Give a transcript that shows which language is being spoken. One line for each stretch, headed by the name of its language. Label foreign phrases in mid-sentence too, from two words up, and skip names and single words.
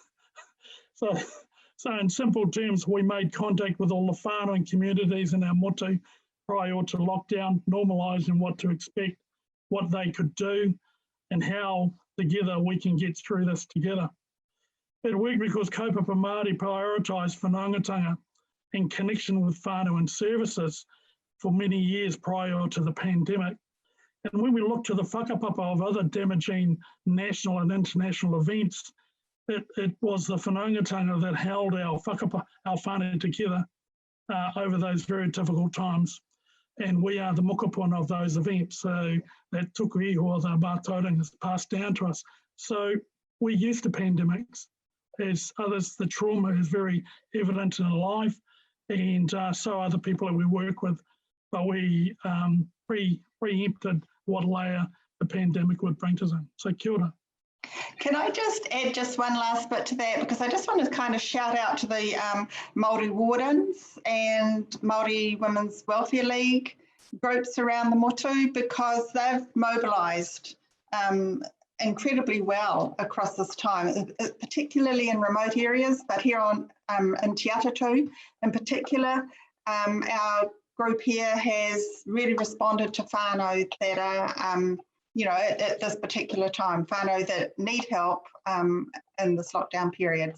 English: So in simple terms, we made contact with all the whānau and communities in our motu prior to lockdown, normalising what to expect, what they could do, and how together we can get through this together. It worked because
Māori: kaupapa Māori
English: prioritised whanaungatanga in connection with whānau and services for many years prior to the pandemic. And when we look to the whakapapa of other damaging national and international events, it was the whanaungatanga that held our whānau together over those very difficult times. And we are the mokopuna of those events. So that
Māori: tuku iho,
English: the mātauranga, is passed down to us. So we're used to pandemics. As others, the trauma is very evident in life, and so are the people that we work with. But we preempted what layer the pandemic would bring to them. So
Māori: kia ora.
English: Can I just add just one last bit to that, because I just want to kind of shout out to the Māori Wardens and Māori Women's Welfare League groups around the motu, because they've mobilised incredibly well across this time, particularly in remote areas, but here on in Te Atatu in particular, our group here has really responded to whānau that are, you know, at this particular time, whānau that need help in this lockdown period.